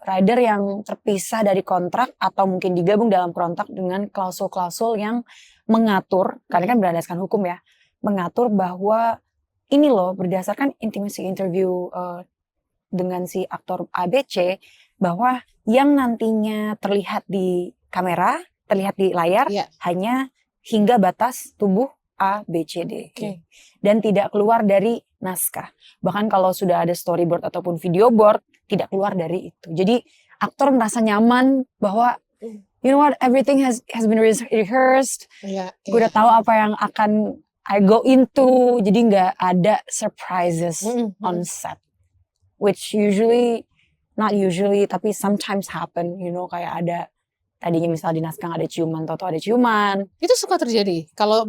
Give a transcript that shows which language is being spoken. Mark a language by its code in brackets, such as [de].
[id] Rider yang terpisah dari kontrak atau mungkin digabung dalam kontrak dengan klausul-klausul yang mengatur, karena kan berdasarkan hukum ya, mengatur bahwa ini loh berdasarkan intimacy interview dengan si aktor ABC, bahwa yang nantinya terlihat di kamera, terlihat di layar hanya hingga batas tubuh A, B, C, D. Dan tidak keluar dari naskah. Bahkan kalau sudah ada storyboard ataupun video board, tidak keluar dari itu. Jadi aktor merasa nyaman bahwa [en] you know what, everything has been rehearsed. [id] Gue udah tahu apa yang akan [en] I go into. [id] Jadi nggak ada [en] surprises on set. Which not usually, [id] tapi [en] sometimes happen. You know, [id] kayak ada tadinya misal di naskah ada ciuman, atau ada ciuman. Itu suka terjadi. Kalau